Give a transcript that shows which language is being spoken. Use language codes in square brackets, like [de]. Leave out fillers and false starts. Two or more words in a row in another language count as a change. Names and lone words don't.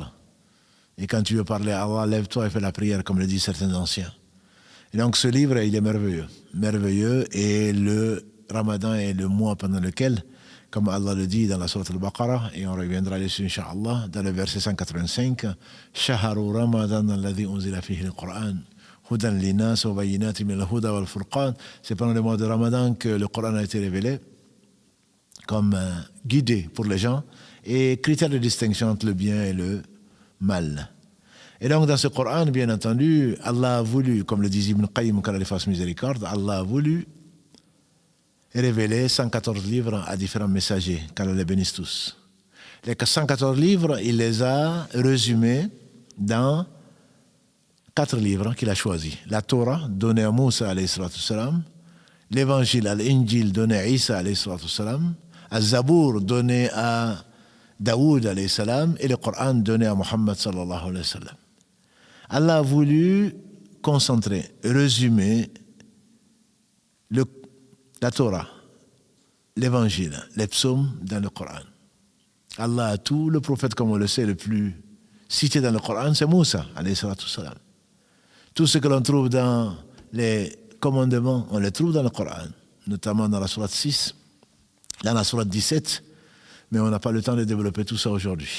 [fr] Et quand tu veux parler à Allah, lève-toi et fais la prière, comme le disent certains anciens. Et donc ce livre, il est merveilleux. Merveilleux, et le Ramadan est le mois pendant lequel, comme Allah le dit dans la sourate Al-Baqarah, et on reviendra dessus, Inch'Allah, dans le verset 185, « [ar] شهر رمضان الذي أنزل فيه القرآن هدى للناس وبينات من الهدى والفرقان [fr] » C'est pendant le mois de Ramadan que le Coran a été révélé comme guidé pour les gens, et critère de distinction entre le bien et le mal. Et donc dans ce Coran, bien entendu, Allah a voulu, comme le dit Ibn Qayyim, qu'Allah lui fasse miséricorde, Allah a voulu révéler 114 livres à différents messagers, qu'Allah les bénisse tous. Les 114 livres, il les a résumés dans 4 livres qu'il a choisis. La Torah, donnée à Moussa, [ar] عليه الصلاة السلام, [fr] l'Évangile, l'Injil, donné à Isa, [ar] عليه الصلاة السلام, [fr] Al-Zabour, donné à Daoud [ar] عليه السلام, [fr] et le Coran donné à Muhammad [ar] صلى الله عليه وسلم. [fr] Allah a voulu concentrer, résumer la Torah, l'Évangile, les psaumes dans le Coran. Allah a tout. Le prophète, comme on le sait, le plus cité dans le Coran, c'est Moussa [ar] عليه الصلاة السلام. [fr] Tout ce que l'on trouve dans les commandements, on les trouve dans le Coran, notamment dans la sourate 6, dans la sourate 17, mais on n'a pas le temps de développer tout ça aujourd'hui.